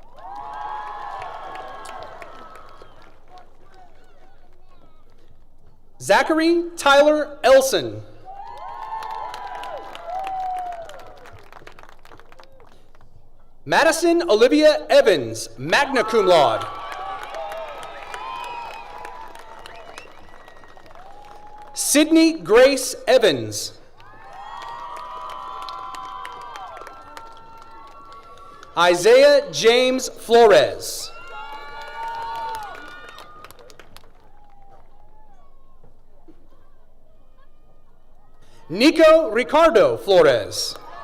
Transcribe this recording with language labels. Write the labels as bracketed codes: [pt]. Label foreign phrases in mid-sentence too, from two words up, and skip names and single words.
[en] Zachary Tyler Elson. Madison Olivia Evans, [la] magna cum laude. [en] Sydney Grace Evans. Isaiah James Flores. Nico Ricardo Flores.